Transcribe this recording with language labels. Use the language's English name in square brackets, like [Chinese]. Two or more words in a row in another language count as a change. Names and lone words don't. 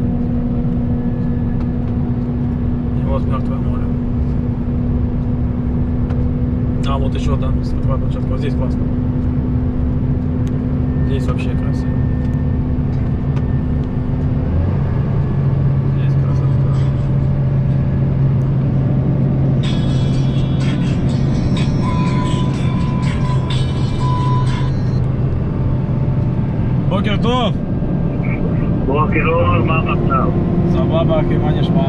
[Russian] И вот Мертвое море. А вот еще там смотровая площадка. Вот здесь классно. Здесь вообще красиво. Здесь красота. [Hebrew] בוקר טוב. בוקר אור, מה המצב? סבבה אחי, מה נשמע?